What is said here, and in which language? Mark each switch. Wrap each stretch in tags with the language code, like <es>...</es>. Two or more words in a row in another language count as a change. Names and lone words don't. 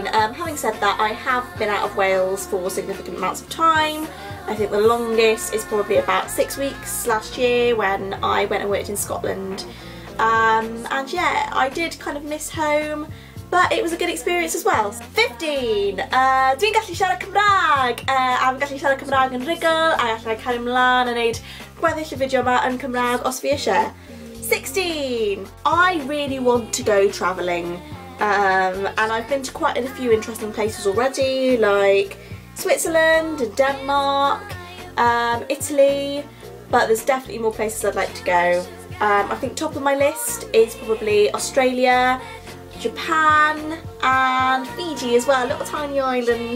<en>Having said that, I have been out of Wales for significant amounts of time. I think the longest is probably about 6 weeks last year when I went and worked in Scotland. And yeah, I did kind of miss home, but it was a good experience as well. 15.</en> <cy>Dwi'n gallu siarad Cymraeg. Am gallu siarad Cymraeg yn rhugl, a gallai cario mlaen a wneud gweddill y fideo yma yn Cymraeg os fi eisiau.</cy> <en>16. I really want to go travelling, and I've been to quite a few interesting places already, like Switzerland and Denmark, Italy, but there's definitely more places I'd like to go. I think top of my list is probably Australia, Japan and Fiji as well, a little tiny island.</en>